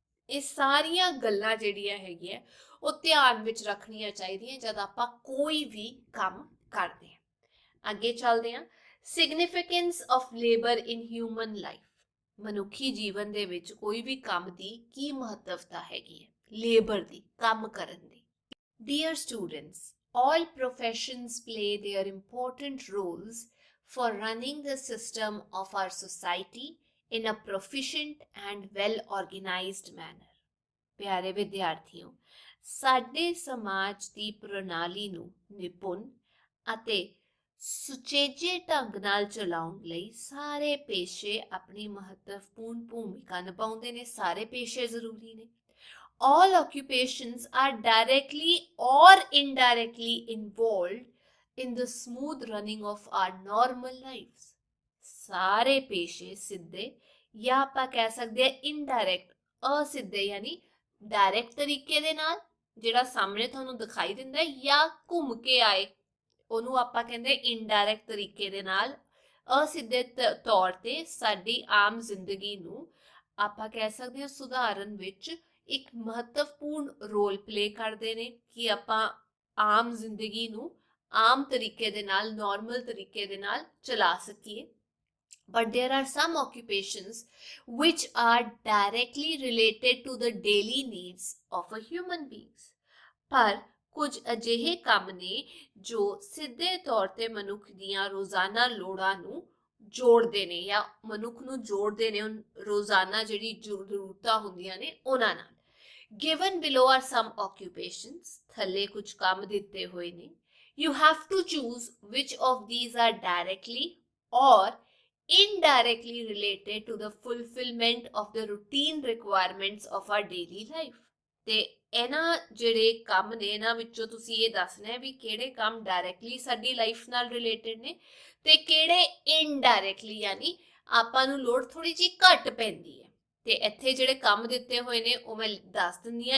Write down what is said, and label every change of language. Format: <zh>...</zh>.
<pa>ਇਹ ਸਾਰੀਆਂ ਗੱਲਾਂ ਜਿਹੜੀਆਂ ਹੈਗੀਆਂ ਉਹ ਧਿਆਨ ਵਿੱਚ ਰੱਖਣੀਆਂ ਚਾਹੀਦੀਆਂ ਜਦ ਆਪਾਂ ਕੋਈ ਵੀ ਕੰਮ ਕਰਦੇ ਹਾਂ। ਅੱਗੇ ਚੱਲਦੇ ਹਾਂ।</pa> <en>significance of labour in human life,</en> <pa>ਮਨੁੱਖੀ ਜੀਵਨ ਦੇ ਵਿੱਚ ਕੋਈ ਵੀ ਕੰਮ ਦੀ ਕੀ ਮਹੱਤਵਤਾ ਹੈਗੀ ਹੈ, ਲੇਬਰ ਦੀ, ਕੰਮ ਕਰਨ ਦੀ।</pa> <en>Dear students, all professions play their important roles for running the system of our society in a proficient and well organized manner.</en> <pa>ਪਿਆਰੇ ਵਿਦਿਆਰਥੀਓ, ਸਾਡੇ ਸਮਾਜ ਦੀ ਪ੍ਰਣਾਲੀ ਨੂੰ ਨਿਪੁੰਨ ਅਤੇ ਸੁਚੱਜੇ ਢੰਗ ਨਾਲ ਚਲਾਉਣ ਲਈ ਸਾਰੇ ਪੇਸ਼ੇ ਆਪਣੀ ਮਹੱਤਵਪੂਰਨ ਭੂਮਿਕਾ ਨਿਭਾਉਂਦੇ ਨੇ। ਸਾਰੇ ਪੇਸ਼ੇ ਜ਼ਰੂਰੀ ਨੇ।</pa> <en>All occupations are directly or indirectly involved in the smooth running of our normal lives.</en> <pa>ਸਾਰੇ ਪੇਸ਼ੇ ਸਿੱਧੇ ਜਾਂ ਆਪਾਂ ਕਹਿ ਸਕਦੇ ਹਾਂ ਇਨਡਾਇਰੈਕਟ, ਅਸਿੱਧੇ ਯਾਨੀ ਡਾਇਰੈਕਟ ਤਰੀਕੇ ਦੇ ਨਾਲ ਜਿਹੜਾ ਸਾਹਮਣੇ ਤੁਹਾਨੂੰ ਦਿਖਾਈ ਦਿੰਦਾ ਹੈ, ਜਾਂ ਘੁੰਮ ਕੇ ਆਏ ਉਹਨੂੰ ਆਪਾਂ ਕਹਿੰਦੇ ਇਨਡਾਇਰੈਕਟ ਤਰੀਕੇ ਦੇ ਨਾਲ, ਅਸਿੱਧੇ ਤੌਰ ਤੇ ਸਾਡੀ ਆਮ ਜ਼ਿੰਦਗੀ ਨੂੰ ਆਪਾਂ ਕਹਿ ਸਕਦੇ ਹਾਂ ਸੁਧਾਰਨ ਵਿੱਚ ਇੱਕ ਮਹੱਤਵਪੂਰਨ ਰੋਲ ਪਲੇ ਕਰਦੇ ਨੇ ਕਿ ਆਪਾਂ ਆਮ ਜ਼ਿੰਦਗੀ ਨੂੰ ਆਮ ਤਰੀਕੇ ਦੇ ਨਾਲ, ਨਾਰਮਲ ਤਰੀਕੇ ਦੇ ਨਾਲ ਚਲਾ ਸਕੀਏ।</pa> <en>But there are some occupations which are directly related to the daily needs of a human beings.</en> <pa>ਪਰ ਕੁਝ ਅਜਿਹੇ ਕੰਮ ਨੇ ਜੋ ਸਿੱਧੇ ਤੌਰ ਤੇ ਮਨੁੱਖ ਦੀਆਂ ਰੋਜ਼ਾਨਾ ਲੋੜਾਂ ਨੂੰ ਜੋੜਦੇ ਨੇ ਜਾਂ ਮਨੁੱਖ ਨੂੰ ਜੋੜਦੇ ਨੇ ਰੋਜ਼ਾਨਾ ਜਿਹੜੀ ਜ਼ਰੂਰਤਾਂ ਹੁੰਦੀਆਂ ਨੇ ਉਹਨਾਂ ਨਾਲ।</pa> <en>Given below are some occupations,</en> <pa>ਥੱਲੇ ਕੁਝ ਕੰਮ ਦਿੱਤੇ ਹੋਏ ਨੇ।</pa> <en>You have to choose which of these are directly or indirectly related to the fulfillment of the routine requirements of our daily life.</en> <pa>ਤੇ ਇਹਨਾਂ ਜਿਹੜੇ ਕੰਮ ਨੇ ਇਹਨਾਂ ਵਿੱਚੋਂ ਤੁਸੀਂ ਇਹ ਦੱਸਣਾ ਹੈ ਵੀ ਕਿਹੜੇ ਕੰਮ ਡਾਇਰੈਕਟਲੀ ਸਾਡੀ ਲਾਈਫ ਨਾਲ ਰਿਲੇਟਡ ਨੇ ਤੇ ਕਿਹੜੇ ਇਨਡਾਇਰੈਕਟਲੀ, ਯਾਨੀ ਆਪਾਂ ਨੂੰ ਲੋੜ ਥੋੜੀ ਜਿਹੀ ਘੱਟ ਪੈਂਦੀ ਹੈ। ਤੇ ਇੱਥੇ ਜਿਹੜੇ ਕੰਮ ਦਿੱਤੇ ਹੋਏ ਨੇ ਉਹ ਮੈਂ ਦੱਸ ਦਿੰਦੀ ਹਾਂ।</pa>